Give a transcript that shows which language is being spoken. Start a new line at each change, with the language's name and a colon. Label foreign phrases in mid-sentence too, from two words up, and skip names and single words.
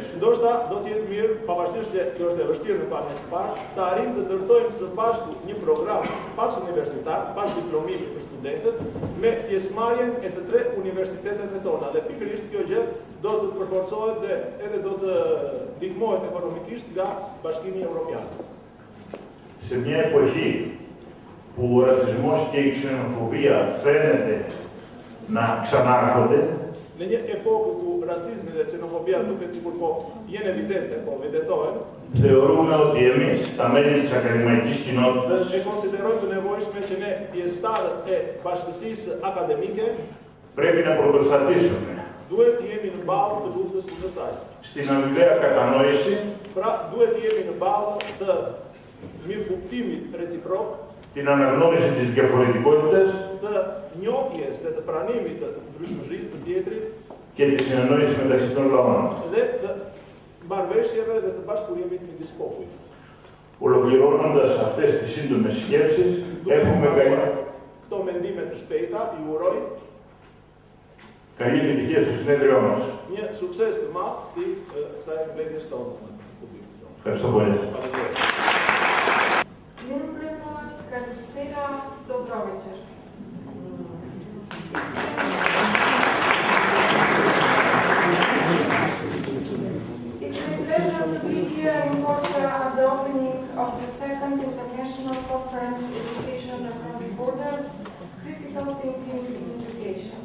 Albanian: Ndoshta do të jetë mirë, pavarësisht se kjo është e vështirë në panë të parë, të arrijmë të ndërtojmë së bashku një program pas universitar, pas diplomimit për studentët, me pjesëmarrjen e të tre universiteteve tona. Dhe pikërisht kjo gjë do të përforcohet dhe edhe do të ndihmohet ekonomikisht nga Bashkimi Evropian.
Greek: Σε μια εποχή που ο ρατσισμός και η ξενοφοβία φαίνεται να ξανάρχονται,
Albanian: Në një epokë ku racizmi dhe xenofobia duket sikur po janë evidente, po vërtetohen,
Greek: θεωρούμε ότι εμείς, τα μέλη της ακαδημαϊκής κοινότητας,
Albanian: e konsiderojmë të nevojshme që ne pjesëtarët e bashkësisë akademike
Greek: πρέπει να πρωτοστατήσουμε
Albanian: duhet të jemi në ballë të luftës kundër saj.
Greek: στην αμοιβαία κατανόηση,
Albanian: Pra, duhet të jemi në ballë të mirëkuptimit reciprok,
Greek: την αναγνώριση της διαφορετικότητας
Albanian: të njohjes dhe të pranimit të ndryshmërisë së tjetrit
Greek: και τη συνεννόηση μεταξύ των λαών.
Albanian: dhe të marrëveshjeve dhe të bashkëpunimit midis popujve.
Greek: Ολοκληρώνοντας αυτές τις σύντομες σκέψεις, έχουμε
Albanian: Këto mendime të shpejta, ju uroj
Greek: καλή επιτυχία στο συνέδριό μας.
Albanian: një sukses të madh i kësaj mbledhjes tonë.
Greek: Ευχαριστώ πολύ. Kristera Dobrovićer.
English: It's a pleasure to be here in Korçë at the opening of the second international conference Education Across Borders, Critical Thinking in Education.